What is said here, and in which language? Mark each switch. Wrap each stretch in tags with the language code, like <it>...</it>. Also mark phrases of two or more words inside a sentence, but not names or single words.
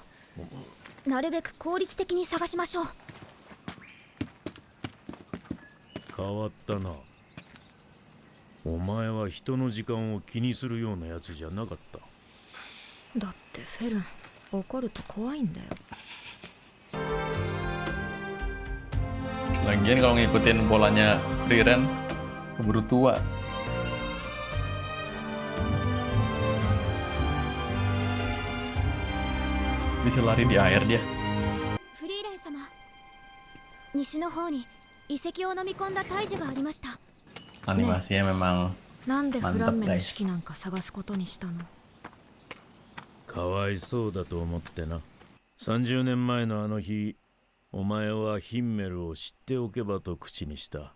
<ja>なるべく効率的に探しましょう。変わったな。お前は人の時間を気にするようなやつじゃなかった。だってフェルン、怒ると怖いんだよ。</ja> <id>Lagian kalau ngikutin polanya Frieren, keburu tua. Bisa lari di air dia.</id> <ja>フリーレン様、西の方に遺跡を飲み込んだ大樹がありました。</ja> <id>Animasinya memang</id> <ja>なんでフランメの</ja> <id>Mantap,</id> <ja>手記なんか探すことにしたの？かわいそうだと思ってな。30年前のあの日、お前はヒンメルを知っておけばと口にした。</ja>